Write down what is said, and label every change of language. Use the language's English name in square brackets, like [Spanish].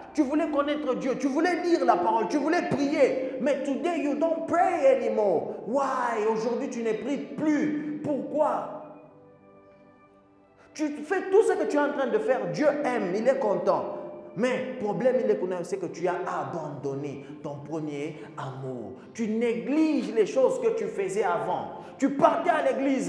[French] Tu voulais connaître Dieu. Tu voulais lire la parole. Tu voulais prier. [English] Mais today you don't pray anymore. Why? [French] Aujourd'hui, tu ne pries plus. Pourquoi? Tu fais tout ce que tu es en train de faire. Dieu aime. Il est content. Mais le problème, c'est que tu as abandonné ton premier amour. Tu négliges les choses que tu faisais avant. Tu partais à l'église.